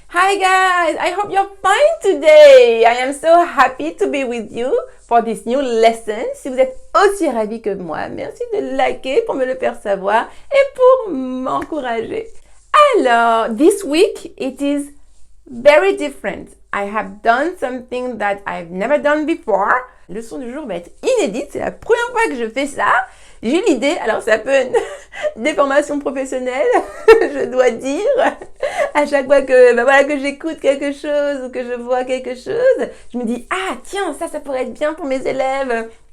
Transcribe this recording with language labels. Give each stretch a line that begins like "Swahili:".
English: Hi guys, I hope you're fine today. I am so happy to be with you for this new lesson.
French: Si vous êtes aussi ravis que moi, merci de liker pour me le faire savoir et pour m'encourager. Alors,
English: this week it is very different. I have done something that I've never done before.
French: La leçon du jour va être inédite, c'est la première fois que je fais ça. J'ai eu l'idée, alors c'est un peu une déformation professionnelle, je dois dire. À chaque fois que, que j'écoute quelque chose ou que je vois quelque chose, je me dis, ah tiens, ça pourrait être bien pour mes élèves.